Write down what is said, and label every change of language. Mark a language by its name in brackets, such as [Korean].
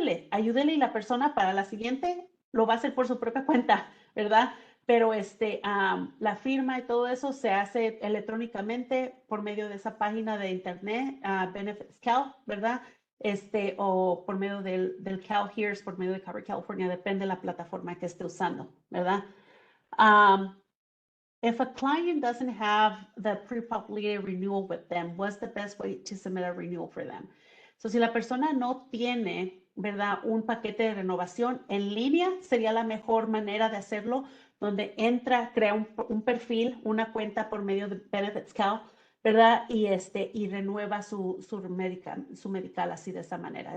[Spanish] Ayúdele y la persona para la siguiente lo va a hacer por su propia cuenta, ¿verdad? Pero la firma y todo eso se hace electrónicamente por medio de esa página de internet, Benefits Cal, ¿verdad? O por medio del Cal Hears, por medio de Cover California, depende de la plataforma que esté usando, ¿verdad? [English] Um, if a client doesn't have the pre-populated renewal with them, what's the best way to submit a renewal for them? [Spanish] So, si la persona no tiene, ¿verdad? Un paquete de renovación en línea, sería la mejor manera de hacerlo, donde entra, crea un perfil, una cuenta por medio de Benefits Cal, ¿verdad? Y renueva su medical así de esa manera.